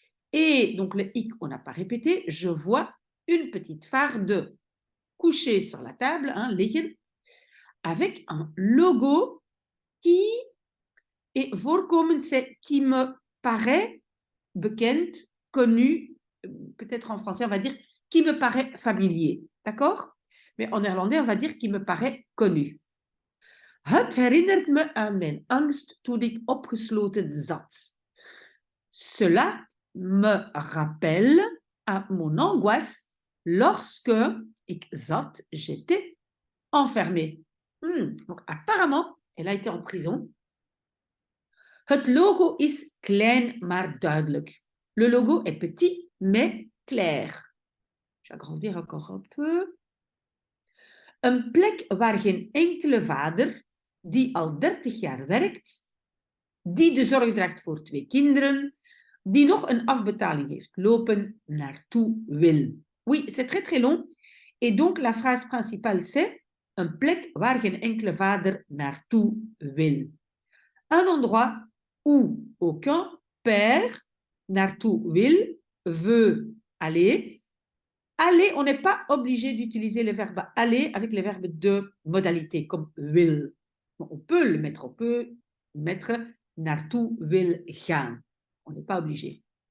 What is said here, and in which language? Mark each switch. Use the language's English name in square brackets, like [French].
[French] Et donc, le ik, on n'a pas répété. Je vois une petite farde couchée sur la table, liggen, avec un logo qui est voorkomen, c'est qui me paraît bekend, connu, peut-être en français, on va dire qui me paraît familier. D'accord? Mais en néerlandais, on va dire qui me paraît connu. [Dutch] Het herinnert me aan mijn angst toen ik opgesloten zat. [French] Cela me rappelle à mon angoisse lorsque [Dutch] ik zat, [French] j'étais enfermée. Donc apparemment, elle a été en prison. [Dutch] Het logo is klein maar duidelijk. [French] Le logo est petit mais clair. Je vais agrandir encore un peu. [Dutch] Een plek waar geen enkele vader die al 30 jaar werkt, die de zorg draagt voor 2 kinderen, die nog een afbetaling heeft lopen, naartoe wil. [French] Oui, c'est très très long. Et donc la phrase principale c'est [Dutch] een plek waar geen enkele vader naartoe wil. [French] Un endroit où aucun père [Dutch] naartoe wil, [French] veut aller. Aller, on n'est pas obligé d'utiliser le verbe aller avec les verbes de modalité comme wil. On peut le mettre, on peut mettre [Dutch] naartoe wil gaan. [French] On n'est pas obligé.